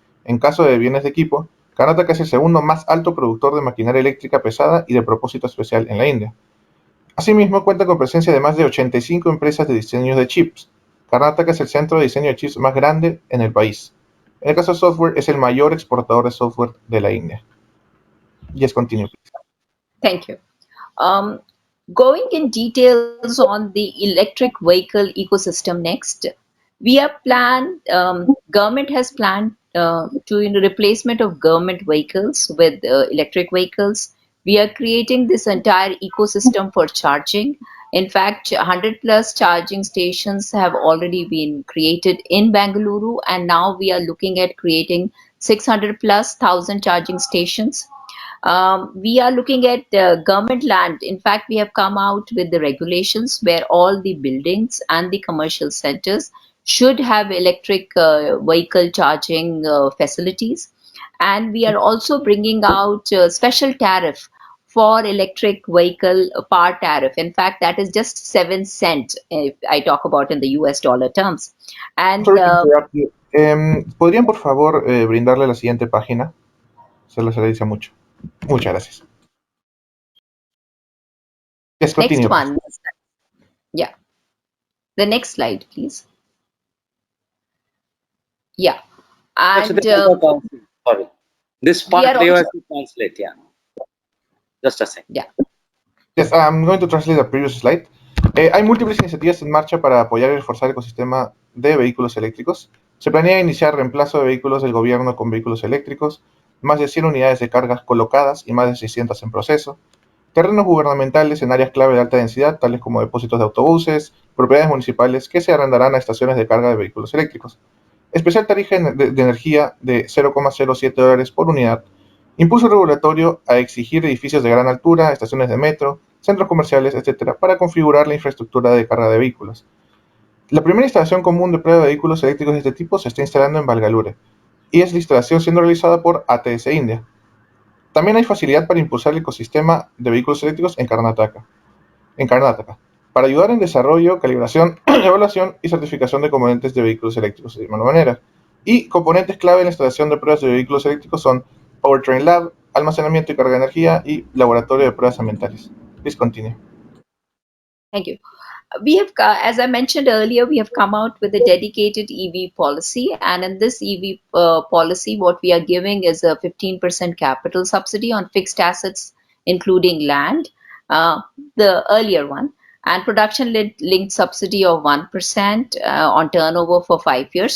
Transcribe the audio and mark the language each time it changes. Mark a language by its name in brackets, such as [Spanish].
[Spanish] En caso de bienes de equipo, Karnataka es el segundo más alto productor de maquinaria eléctrica pesada y de propósito especial en la India. Asimismo, cuenta con presencia de más de 85 empresas de diseño de chips. Karnataka es el centro de diseño de chips más grande en el país. En el caso de software, es el mayor exportador de software de la India. [English] Yes, continue, please. Thank you. Going in details on the electric vehicle ecosystem next, we have planned, government has planned replacement of government vehicles with electric vehicles. We are creating this entire ecosystem for charging. In fact, 100 plus charging stations have already been created in Bengaluru, and now we are looking at creating 600 plus 1,000 charging stations. We are looking at government land. In fact, we have come out with the regulations where all the buildings and the commercial centers should have electric vehicle charging facilities. And we are also bringing out special tariff for electric vehicle par tariff. In fact, that is just 7 cents if I talk about in the US dollar terms. And Sorry to interrupt you. [Spanish] ¿Podrían, por favor, brindarle la siguiente página? Se les agradece mucho. Muchas gracias. Yes, continue. [English] Next one. Yeah. The next slide, please. Yeah. And Sorry. This part they have to translate. Yeah. Just a second. Yeah. Yes, I'm going to translate the previous slide. [Spanish] Hay múltiples iniciativas en marcha para apoyar y reforzar el ecosistema de vehículos eléctricos. Se planea iniciar reemplazo de vehículos del gobierno con vehículos eléctricos, más de 100 unidades de cargas colocadas y más de 600 en proceso, terrenos gubernamentales en áreas clave de alta densidad, tales como depósitos de autobuses, propiedades municipales que se arrendarán a estaciones de carga de vehículos eléctricos. Especial tarifa de energía de $0,07 por unidad. Impulso regulatorio a exigir edificios de gran altura, estaciones de metro, centros comerciales, etcétera, para configurar la infraestructura de carga de vehículos. La primera instalación común de prueba de vehículos eléctricos de este tipo se está instalando en Bangalore y es la instalación siendo realizada por ATS India. También hay facilidad para impulsar el ecosistema de vehículos eléctricos en Karnataka, para ayudar en desarrollo, calibración, evaluación y certificación de componentes de vehículos eléctricos de igual manera. Y componentes clave en la instalación de pruebas de vehículos eléctricos son Powertrain Lab, almacenamiento y carga de energía y laboratorio de pruebas ambientales. [English] Please continue. Thank you. We have, as I mentioned earlier, we have come out with a dedicated EV policy, and in this EV policy, what we are giving is a 15% capital subsidy on fixed assets, including land, the earlier one, and production linked subsidy of 1% on turnover for 5 years.